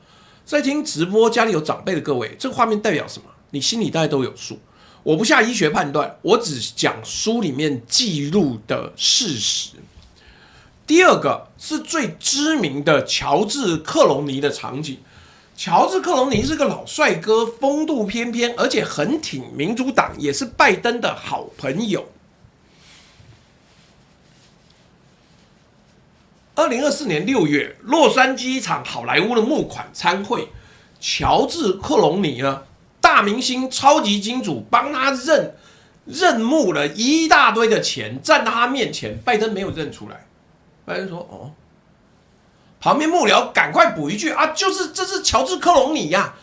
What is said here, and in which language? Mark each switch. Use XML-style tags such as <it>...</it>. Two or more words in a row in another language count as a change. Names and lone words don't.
<zh>在聽直播家裡有長輩的各位，這個畫面代表什麼？你心裡大概都有數。我不下醫學判斷，我只講書裡面記錄的事實。第二個是最知名的喬治·克隆尼的場景。喬治·克隆尼是個老帥哥，風度翩翩，而且很挺民主黨，也是拜登的好朋友。2024年6月，洛杉磯一場好萊塢的募款餐會，喬治·克隆尼呢，大明星、超級金主，幫他認募了一大堆的錢，站到他面前，拜登沒有認出來。拜登說：“哦。” 旁邊幕僚趕快補一句啊，這是喬治·克隆尼呀！</zh>